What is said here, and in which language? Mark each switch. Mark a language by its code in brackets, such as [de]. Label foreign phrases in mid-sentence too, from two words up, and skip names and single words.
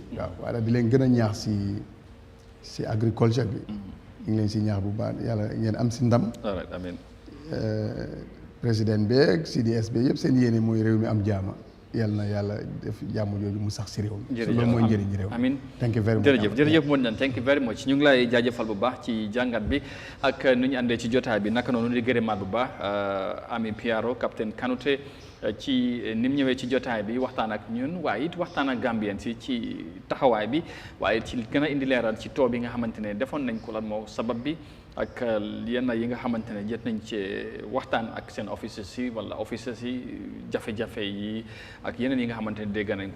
[wo] waaw waaye di leen gën a ñaax si agriculture bi. ñu ngi leen si ñaax bu baax yàlla ngeen am si ndam. amiin. président beeg CDS beeg yëpp seen yéene mooy réew mi am jàmm. yàlla na yàlla def jàmm jooju mu sax si réew mi. jërëjëf loolu mooy njëriñ réew mi. amiin [en] thank you very much. [wo] jërëjëf moon nañ [en] thank you very much [wo] ñu ngi lay jaajëfal bu baax ci jàngat bi ak nu ñu àndee ci jotaay bi naka noonu di gërëmaat bu baax Ami Piaro capitaine Kanouté ci ni mu ñëwee ci jotaay bi waxtaan ak ñun waaye it waxtaan ak Gambien si ci taxawaay bi waaye ci gën a indi leeral ci too bi nga xamante ne defoon nañ ko lan moo sabab bi ak yenn yi nga xamante ne jot nañ ci waxtaan ak seen officers yi wala officers yi jafe-jafe yi ak yeneen yi nga xamante ne dégg nañ ko